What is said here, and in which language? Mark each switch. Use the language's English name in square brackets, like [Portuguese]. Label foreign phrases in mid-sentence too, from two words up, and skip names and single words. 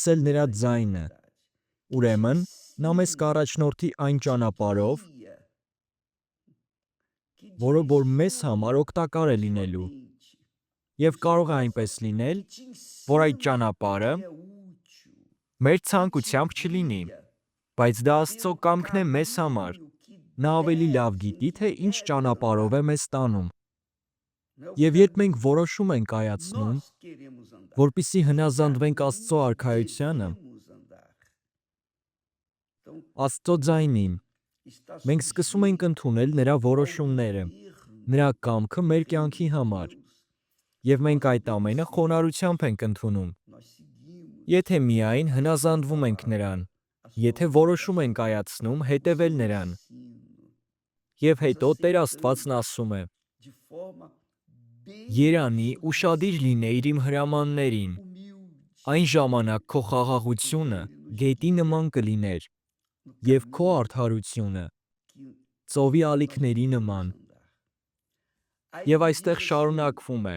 [Armenian] լսել նրա [Portuguese] toda a [Armenian] ձայնը, [Portuguese] eternidade. Que te [Armenian] ուրեմն նա մեզ [Portuguese] ensine, [Armenian] կառաջնորդի այն [Portuguese] te [Armenian] ճանապարհով, [Portuguese] guia, que [Armenian] որը որ մեզ համար [Portuguese] direcione [Armenian] օգտակար է [Portuguese] a sua [Armenian] լինելու, [Portuguese] mente, [Armenian] և [Portuguese] o seu [Armenian] կարող է այնպես [Portuguese] coração, [Armenian] լինել, [Portuguese] que te [Armenian] որ այդ [Portuguese] ensina o [Armenian] ճանապարհը [Portuguese] que é útil, [Armenian] մեր [Portuguese] que te [Armenian] ցանկությամբ չլինի, [Portuguese] guia [Armenian] բայց դա Աստծո [Portuguese] pelo [Armenian] կամքն է մեզ համար։ [Portuguese] caminho que [Armenian] Նա ավելի լավ [Portuguese] deves, em [Armenian] գիտի, [Portuguese] que [Armenian] թե ինչ [Portuguese] deves [Armenian] ճանապարհով [Portuguese] andar. [Armenian] է մեզ տանում։ [Portuguese] Não é o [Armenian] Եվ երբ մենք [Portuguese] caminho [Armenian] որոշում ենք [Portuguese] que [Armenian] կայացնում, [Portuguese] nós queremos andar, [Armenian] որպեսզի [Portuguese] mas o [Armenian] հնազանդվենք [Portuguese] caminho [Armenian] Աստծո [Portuguese] que [Armenian] արքայությանը, [Portuguese] devemos andar. Então, [Armenian] Աստծո ձայնին, [Portuguese] está [Armenian] մենք սկսում ենք [Portuguese] sujeito [Armenian] ընդունել նրա [Portuguese] ao [Armenian] որոշումները, [Portuguese] governo [Armenian] նրա կամքը մեր [Portuguese] do reino [Armenian] կյանքի [Portuguese] de [Armenian] համար, [Portuguese] Deus. [Armenian] և [Portuguese] Nós [Armenian] մենք այդ ամենը [Portuguese] obedecemos, [Armenian] խոնարհությամբ ենք ընդունում։ [Portuguese] nós seguimos [Armenian] Եթե միայն հնազանդվում ենք նրան, եթե որոշում ենք կայացնում հետևել նրան։ Եվ հետո Տեր Աստվածն ասում է. Երանի ուշադիր լինեիր իմ հրամաններին, այն ժամանակ քո խաղաղությունը գետի նման կլիներ, և քո արդարությունը ծովի ալիքների նման։ Եվ այստեղ շարունակվում է.